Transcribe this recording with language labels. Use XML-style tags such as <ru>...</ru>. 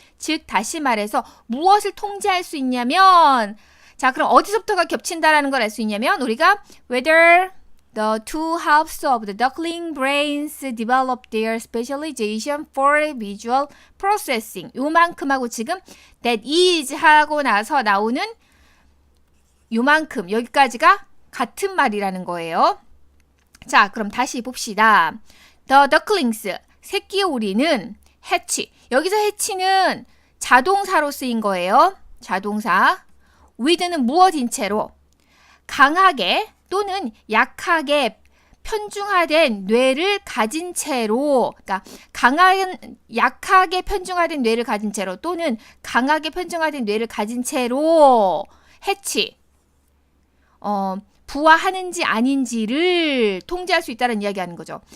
<ko>즉 다시 말해서 무엇을 통제할 수 있냐면 자 그럼 어디서부터가 겹친다라는 걸 알 수 있냐면 우리가</ko> <en>whether The two halves of the duckling brains develop their specialization for visual processing.</en> <ko>요만큼하고 지금 that is 하고 나서 나오는 요만큼 여기까지가 같은 말이라는 거예요. 자, 그럼 다시 봅시다. The ducklings, 새끼 오리는 hatch. 여기서 hatch는 자동사로 쓰인 거예요. 자동사. with는 무엇인 채로 강하게 또는 약하게 편중화된 뇌를 가진 채로, 그러니까 약하게 편중화된 뇌를 가진 채로 또는 강하게 편중화된 뇌를 가진 채로 해치, 부화하는지 아닌지를 통제할 수 있다는 이야기하는 거죠.</ko>